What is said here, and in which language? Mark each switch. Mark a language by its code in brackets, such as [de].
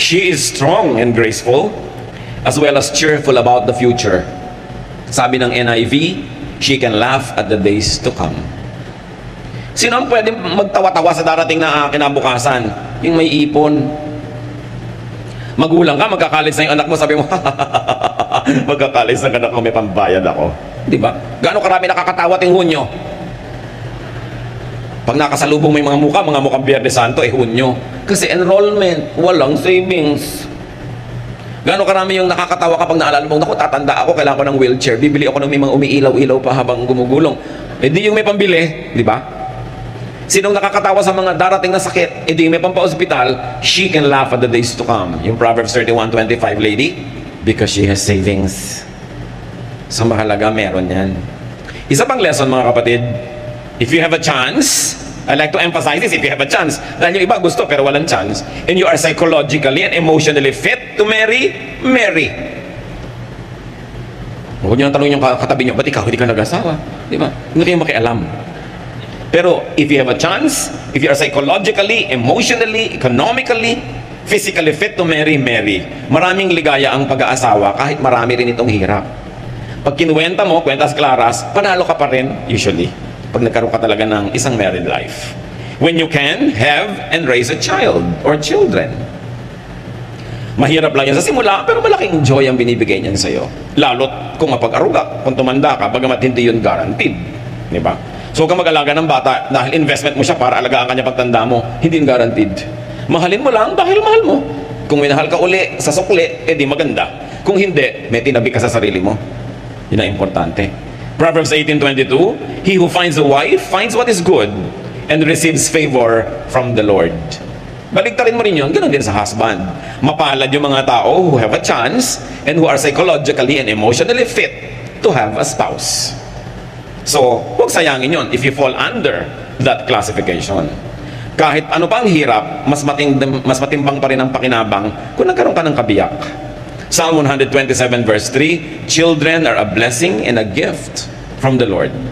[en] She is strong and graceful, as well as cheerful about the future. [tl] Sabi ng [en] NIV, she can laugh at the days to come. [tl] Sino ang pwede magtawa-tawa sa darating na kinabukasan? Yung may ipon. Magulang ka, magkakalis na yung anak mo, sabi mo, magkakalis na anak ko, may pambayad ako. Di ba? Gaano karami nakakatawa ting Hunyo? Pag nakasalubong may mga mukhang Biyernes Santo, Hunyo. Kasi enrollment, walang savings. Gaano karami yung nakakatawa kapag naalala mo, naku, tatanda ako, kailangan ko ng wheelchair, bibili ako ng may mga umiilaw-ilaw pa habang gumugulong. Di yung may pambili, di ba? Sinong nakakatawa sa mga darating na sakit, di yung may pampa-hospital, [en] she can laugh at the days to come. Yung Proverbs 31:25 lady, because she has savings. [tl] So mahalaga, meron yan. Isa pang lesson mga kapatid, [en] if you have a chance, I like to emphasize this, if you have a chance. [tl] Dahil yung iba gusto pero walang chance. [en] And you are psychologically and emotionally fit to marry, marry. [tl] Huwag nyo nang tanong yung katabi nyo, ba't ikaw hindi ka nag-asawa? Di ba? Hindi kayo makialam. [en] Pero if you have a chance, if you are psychologically, emotionally, economically, physically fit to marry, marry. [tl] Maraming ligaya ang pag-aasawa kahit marami rin itong hirap. Pag kinuwenta mo, kwentas klaras, panalo ka pa rin usually. Pag nagkaroon ka talaga ng isang married life. [en] When you can have and raise a child or children. [tl] Mahirap lang yan sa simula, pero malaking joy ang binibigay niyan sa'yo. Lalo't kung mapag-aruga, kung tumanda ka, bagamat hindi yun guaranteed. Di ba? So kung mag-alaga ng bata, dahil investment mo siya para alagaan kanya pagtanda mo, hindi yun guaranteed. Mahalin mo lang dahil mahal mo. Kung minahal ka uli sa sukli, di maganda. Kung hindi, may tinabi ka sa sarili mo. Yun ang importante. [en] Proverbs 18:22, he who finds a wife finds what is good and receives favor from the Lord. [tl] Baligtarin mo rin yun, ganoon din sa husband. Mapalad yung mga tao [en] who have a chance and who are psychologically and emotionally fit to have a spouse. [tl] So, huwag sayangin yun [en] if you fall under that classification. [tl] Kahit ano pang hirap, mas matimbang pa rin ang pakinabang kung nagkaroon ka ng kabiyak. [en] Psalm 127 verse 3, children are a blessing and a gift from the Lord.